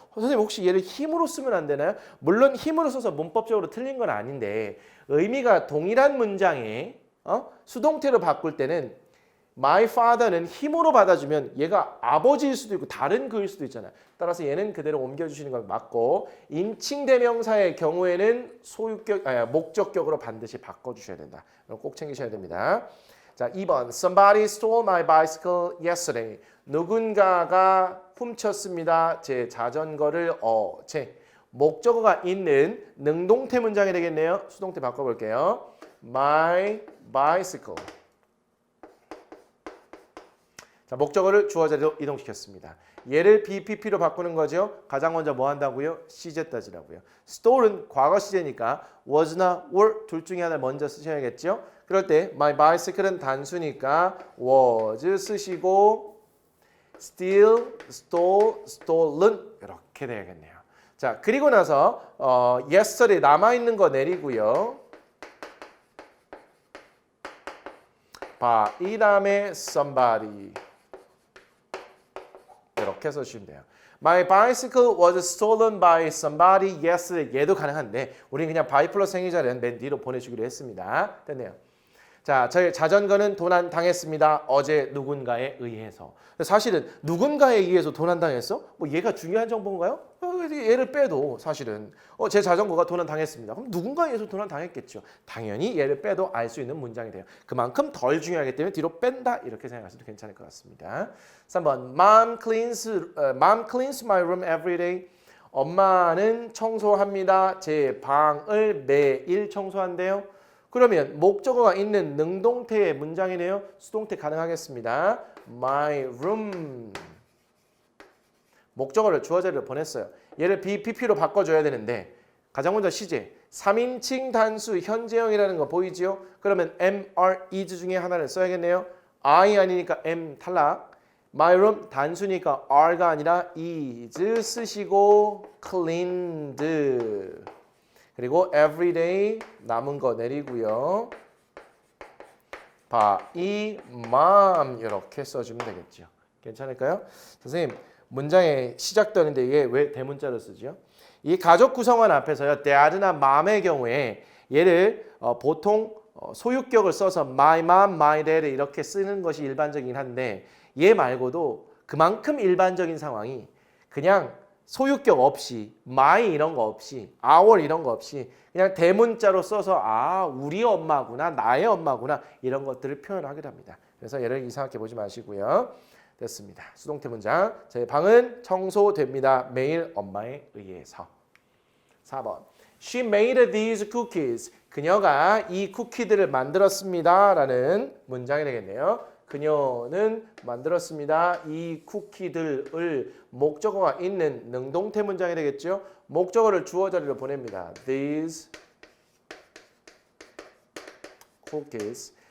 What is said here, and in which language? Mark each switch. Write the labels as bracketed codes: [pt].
[ko] 선생님 혹시 얘를 힘으로 쓰면 안 되나요? 물론 힘으로 써서 문법적으로 틀린 건 아닌데 의미가 동일한 문장에 수동태로 바꿀 때는 [en] my father [ko] 는 힘으로 받아주면 얘가 아버지일 수도 있고 다른 그일 수도 있잖아요. 따라서 얘는 그대로 옮겨주시는 걸 맞고 인칭대명사의 경우에는 목적격으로 반드시 바꿔주셔야 된다. 꼭 챙기셔야 됩니다. [en] 자, 2번 Somebody stole my bicycle yesterday. [ko] 누군가가 훔쳤습니다. 제 자전거를 어제. 목적어가 있는 능동태 문장이 되겠네요. 수동태 바꿔볼게요. [en] My bicycle. [ko] 자, 목적어를 주어 자리로 이동시켰습니다. 얘를 BPP로 바꾸는 거죠. 가장 먼저 뭐 한다고요? 시제 따지라고요. stole은 과거 시제니까 was나 were 둘 중에 하나 먼저 쓰셔야겠죠. 그럴 때 my bicycle은 단수니까 was 쓰시고 [en] steal, stole, stolen [ko] 이렇게 돼야겠네요. 자, 그리고 나서 yesterday 남아있는 거 내리고요. 이 다음에 somebody 이렇게 써주시면 돼요. [en] My bicycle was stolen by somebody yesterday. [ko] 얘도 가능한데 우리는 그냥 by 플러스 행위자는 맨 뒤로 보내주기로 했습니다. 됐네요. 자, 저희 자전거는 도난 당했습니다. 어제 누군가에 의해서. 사실은 누군가에 의해서 도난 당했어? 뭐 얘가 중요한 정보인가요? 얘를 빼도 사실은 제 자전거가 도난 당했습니다. 그럼 누군가에 의해서 도난 당했겠죠. 당연히 얘를 빼도 알 수 있는 문장이 돼요. 그만큼 덜 중요하기 때문에 뒤로 뺀다 이렇게 생각하셔도 괜찮을 것 같습니다. [en] 3번 Mom cleans my room every day. [ko] 엄마는 청소합니다. 제 방을 매일 청소한대요. 그러면 목적어가 있는 능동태의 문장이네요. 수동태 가능하겠습니다. [en] My room. [ko] 목적어를 주어 자리로 보냈어요. 얘를 BPP로 바꿔줘야 되는데 가장 먼저 시제 3인칭 단수 현재형이라는 거 보이지요? 그러면 am, are, is 중에 하나를 써야겠네요. I 아니니까 am 탈락. My room 단수니까 are가 아니라 is 쓰시고 cleaned. 그리고 everyday 남은 거 내리고요. [en] by mom [ko] 이렇게 써주면 되겠죠. 괜찮을까요? 선생님 문장의 시작되는데 이게 왜 대문자로 쓰죠? 이 가족 구성원 앞에서요. dad나 mom의 경우에 얘를 보통 소유격을 써서 [en] my mom, my dad [ko] 이렇게 쓰는 것이 일반적이긴 한데 얘 말고도 그만큼 일반적인 상황이 그냥 소유격 없이 my 이런 거 없이 our 이런 거 없이 그냥 대문자로 써서 우리 엄마구나 나의 엄마구나 이런 것들을 표현하기도 합니다. 그래서 얘를 이상하게 보지 마시고요. 됐습니다. 수동태 문장. 제 방은 청소됩니다. 매일 엄마에 의해서. [en] 4번 She made these cookies. [ko] 그녀가 이 쿠키들을 만들었습니다. 라는 문장이 되겠네요. 그녀는 만들었습니다. 이 쿠키들을 목적어가 있는 능동태 문장이 되겠죠. 목적어를 주어 자리로 보냅니다. [en] These cookies.